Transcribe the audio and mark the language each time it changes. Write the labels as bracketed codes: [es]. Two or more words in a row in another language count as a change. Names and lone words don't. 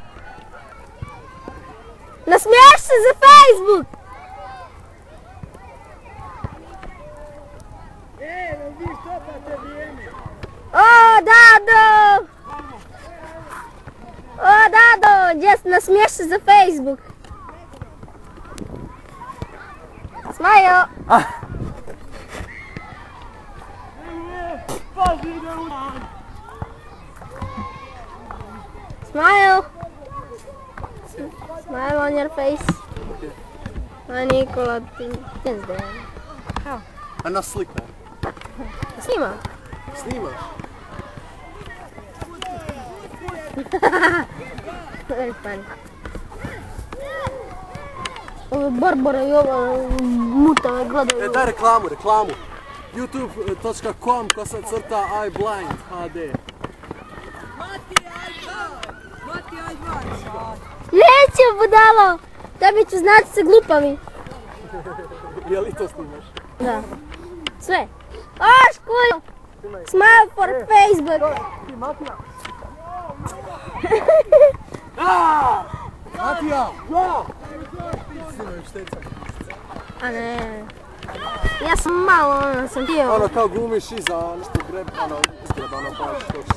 [hr] Nasmiješ se za Facebook! Vi štopate vrijeme! O, Dado! O, Dado! Nasmiješ se za Facebook! Smajo! [en] Smile! Smile on your face. [hr] A Nikola, ti ne znam. A na sliku? Snima. Snimaš? Ove Barbara i ova mutave gledaju. Daj reklamu. youtube.com/iblind HD. Neće, budalo! Tebi ću znati se glupavi. Je li to snimaš? Da. Sve. O, škulju! [en] Smile for Facebook. Ti, Matija! Matija! Ja! Snimaju šteca. A ne. Ja sam malo, sam htio. Ono kao glumiš iza nešto greb, iskreba, baš točno.